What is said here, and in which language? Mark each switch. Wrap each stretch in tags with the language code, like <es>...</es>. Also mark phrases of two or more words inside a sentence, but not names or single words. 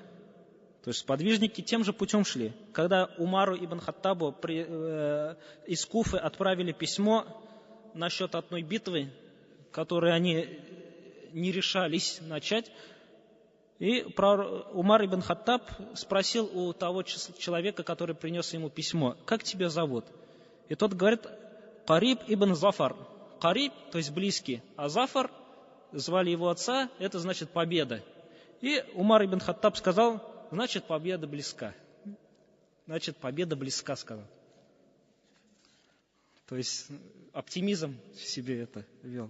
<ru>То есть сподвижники тем же путем шли. Когда Умару ибн Хаттабу из Куфы отправили письмо насчет одной битвы, которую они не решались начать, и Умар ибн Хаттаб спросил у того человека, который принес ему письмо: как тебя зовут? И тот говорит: Кариб ибн Зафар. Кариб, то есть близкий, а Зафар, звали его отца, это значит победа. И Умар ибн Хаттаб сказал: значит, победа близка. значит, победа близка, сказал. То есть оптимизм в себе это вел.</ru>